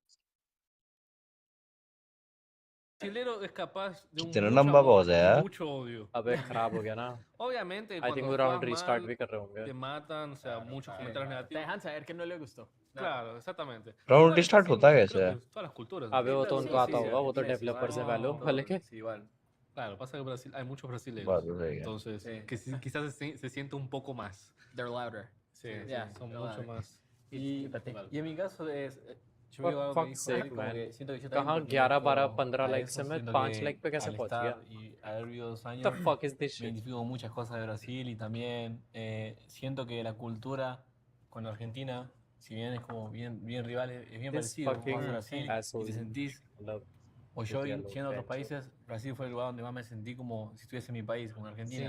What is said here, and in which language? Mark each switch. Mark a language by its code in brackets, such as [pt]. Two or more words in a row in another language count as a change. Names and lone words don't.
[es] Brasilero es capaz de [hi] कितना लंबा पहुंच है यार. [es] mucho odio. [hi] अबे खराब हो गया ना. [es] Obviamente, [en] I [es] cuando [en] think वो [es] juegas [en] round restart [es] mal, [hi] भी कर रहे होंगे. [es] te matan, o sea, muchos comentarios Te negativos. dejan saber que no le gustó. Claro, exactamente. [hi] राउंड [es] Igual es [hi] रीस्टार्ट [es] así, [hi] होता है [es] creo [hi] कैसे? [es] que todas las culturas. [hi] अबे वो तो [es] Sí, [hi] उनको [es] sí, [hi] आता [es] sí, [hi] होगा. वो तो [es] sí, [hi] डेवलपर्स हैं [es] no, [hi] वालों वाले के. [es] sí, igual. Claro, pasa que Brasil, hay muchos brasileños. [hi] बात तो सही है. [es] Entonces, que quizás se siente un poco más. [en] They're louder. [es] Sí, [en] Yeah, [es] son [en] they're [es] mucho [en] louder. [es] más. Y en mi caso es... Yo [en] For [es] veo algo que [en] fuck's [es] dijo [en] sake, [es] él, como [en] man. [es] que siento que yo [hi] कहाँ [es] también [hi] 11, 12, [es] pertenezco [hi] 15 [es] a [hi] likes से [es] eso, [hi] मैं [es] siento [hi] 5 [es] que [hi] लाइक पे कैसे [es] al [hi] पहुंच [es] estar [hi] गया? [es] y haber vivido 2 [en] The [es] años, [en] fuck is this [es] me [en] shit? [es] identifico con muchas cosas de Brasil y también siento que la cultura con Argentina, si bien es como bien rivales, es bien [en] This [es] parecido como [en] fucking [es] hace Brasil y [en] asshole. [es] te sentís, [en] Love. [es] o yo Putealo, yendo a otros pecho. países, Brasil fue el lugar donde más me sentí como si estuviese en mi país, como en Argentina,